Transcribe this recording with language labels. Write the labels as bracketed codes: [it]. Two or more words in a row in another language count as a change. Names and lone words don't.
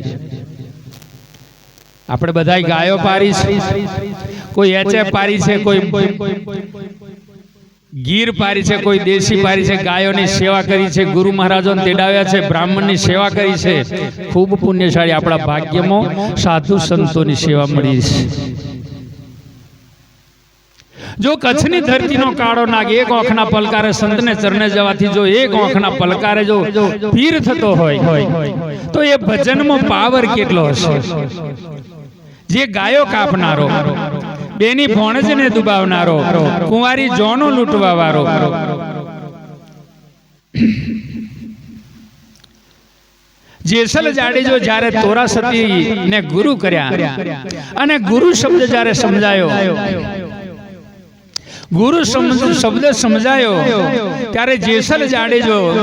[gu] આપણે બધાય ગાયો પારી છે, કોઈ એચએફ પારી છે, કોઈ ગીર પારી છે, કોઈ દેશી પારી છે। ગાયોની સેવા કરી છે, ગુરુ મહારાજોને તેડાવ્યા છે, બ્રાહ્મણની સેવા કરી છે। ખૂબ પુણ્યશાળી આપણા ભાગ્યમાં સાધુ સંતોની સેવા મળી છે। જો કચ્છની ધરતી નો કાળો નાગ એક આંખના પલકારે સંતને ચરણે જવાથી જો એક આંખના પલકારે જો પીર થતો હોય તો [hi] ये भजन में पावर [gu] કેટલો હશે। જે ગાયો કાપનારો, બેની ભોણજને દુબાવનારો, કુંવારી જોનો લૂટવાવારો, જેસલ જાડેજો જારે તોરા સતી ને ગુરુ કર્યા અને ગુરુ શબ્દ જારે સમજાયો, ગુરુ શબ્દ સમઝાયો ત્યારે જેસલ જાડેજો